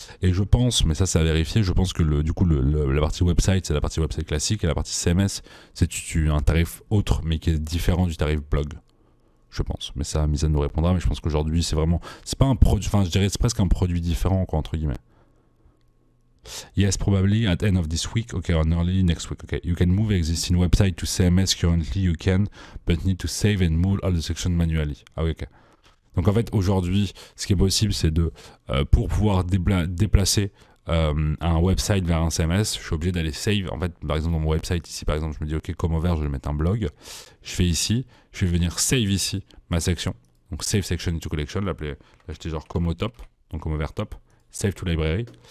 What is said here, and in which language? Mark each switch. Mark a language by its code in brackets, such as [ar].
[fr] Et je pense, mais ça, c'est à vérifier, je pense que la partie website, c'est la partie website classique et la partie CMS, c'est un tarif autre, mais qui est différent du tarif blog. Je pense. Mais ça, Mizan nous répondra, mais je pense qu'aujourd'hui, c'est pas un produit, enfin, je dirais, c'est presque un produit différent, quoi, entre guillemets. [en] Yes, probably at end of this week, okay, or early next week, okay. You can move existing website to CMS currently, you can, but need to save and move all the sections manually. [fr] Ah oui, ok. Donc en fait, aujourd'hui, ce qui est possible, c'est pour pouvoir déplacer un website vers un CMS, je suis obligé d'aller save. En fait, par exemple, dans mon website, ici, par exemple, je me dis, ok, comme over, je vais mettre un blog. Je fais ici, je vais venir save ici ma section. Donc, save section into collection, l'acheter genre comme au top, donc comme over top, save to library.